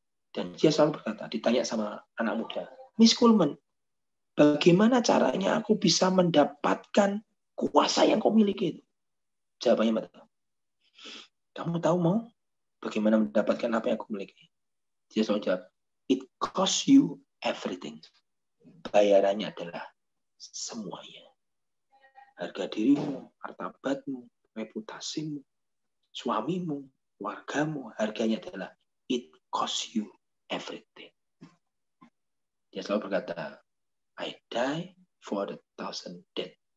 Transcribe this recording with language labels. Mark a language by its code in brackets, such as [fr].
[id] Dan dia selalu berkata, ditanya sama anak muda, Miss Coleman, bagaimana caranya aku bisa mendapatkan kuasa yang kau miliki itu? Jawabannya betul. Kamu tahu mau bagaimana mendapatkan apa yang aku miliki? Dia selalu jawab, [en] it costs you everything. [id] Bayarannya adalah semuanya. Harga dirimu, martabatmu, reputasimu, suamimu, wargamu, harganya adalah [en] it costs you everything. Dia selalu berkata, I die for the 1,000 death.